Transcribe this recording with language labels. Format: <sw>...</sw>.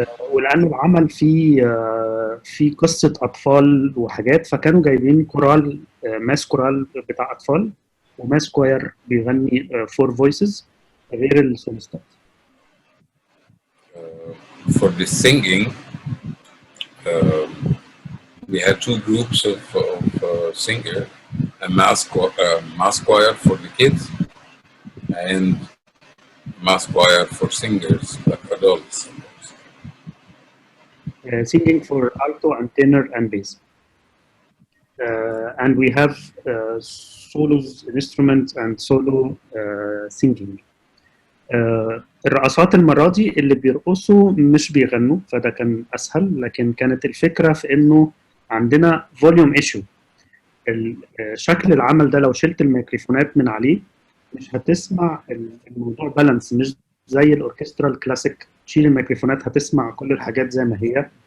<ar>ولانه العمل فيه قصه اطفال وحاجات، فكانوا جايبين كورال، ماس كورال بتاع اطفال وماس كواير بيغني فور فويسز غير السوليستات.</ar> <en>For the singing, we had two groups of singers: a mass choir for the kids and mass choir for singers, like adults. Singing for alto and tenor and bass. And we have solos, instruments and solo singing.</en> <ar>الرقصات المرة دي اللي بيرقصوا مش بيغنوا، فده كان أسهل، لكن كانت الفكرة في إنه عندنا فوليوم ايشو. شكل العمل ده لو شلت الميكروفونات من عليه مش هتسمع الموضوع بالانس، مش زي الأوركسترا الكلاسيك تشيل الميكروفونات هتسمع كل الحاجات زي ما هي.</ar>